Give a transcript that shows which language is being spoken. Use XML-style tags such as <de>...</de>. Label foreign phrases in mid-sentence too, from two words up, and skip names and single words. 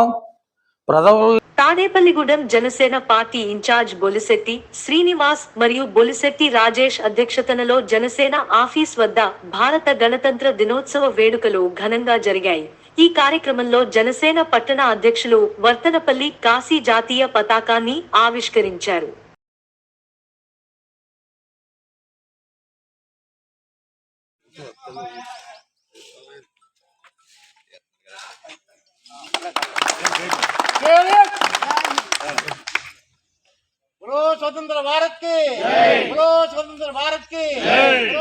<te>తాడేపల్లిగూడెం జనసేన పార్టీ ఇన్ఛార్జ్ బొలిశెట్టి శ్రీనివాస్ మరియు బొలిశెట్టి రాజేష్ అధ్యక్షతనలో జనసేన ఆఫీస్ వద్ద భారత గణతంత్ర దినోత్సవ వేడుకలు ఘనంగా జరిగాయి. ఈ కార్యక్రమంలో జనసేన పట్టణ అధ్యక్షులు వర్తనపల్లి కాశీ జాతీయ పతాకాన్ని ఆవిష్కరించారు.</te> <hi>बोलो स्वतंत्र भारत की, बोलो स्वतंत्र भारत की, बोलो</hi>